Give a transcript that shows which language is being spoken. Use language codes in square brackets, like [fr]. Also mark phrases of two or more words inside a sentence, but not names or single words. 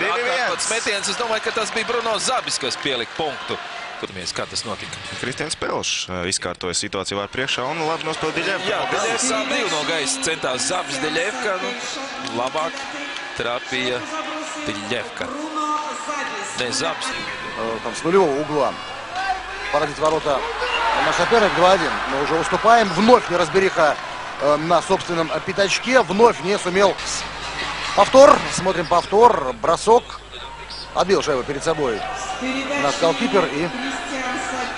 [lv] Atkārtots metiens, es domāju, ka tas bija Bruno Zabis, kas pielika punktu. Skatāmies, kā tas notika. Kristians Pelšs izkārtoja situāciju var priekšā un labi nospēl Diļevka. Jā, Diļevka divi no gaisa centās Zabis, Diļevka, labāk trāpīja Diļevka. [ru] Не, Забис. Там с нулевого угла поразить ворота наш соперник 2-1. Мы уже уступаем. Вновь неразбериха на собственном пятачке. Вновь не сумел. Повтор. Смотрим повтор. Бросок. Отбил шайбу перед собой наш голкипер.